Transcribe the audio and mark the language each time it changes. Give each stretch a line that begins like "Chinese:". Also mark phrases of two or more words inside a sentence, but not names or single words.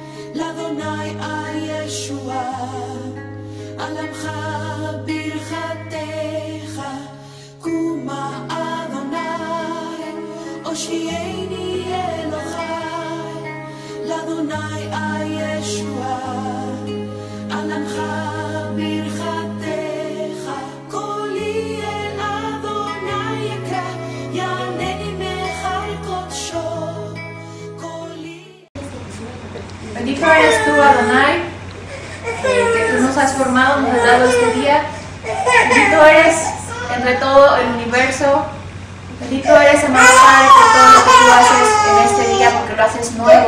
Hebrew: לאדוני הישועה, על עמך ברכתך, קומה אדוני, הושיעני אלוהי, לאדוני הישועה, על עמך ברכתך, קולי אל אדוני יקרא, יענני מכל קודשו, קולי.
Spanish: Bendito eres tú, Adonai, que tú nos has formado, nos has dado este día. Bendito eres entre todo el universo. Bendito eres, amado Padre, por todo lo que tú haces en este día, porque lo haces nuevo.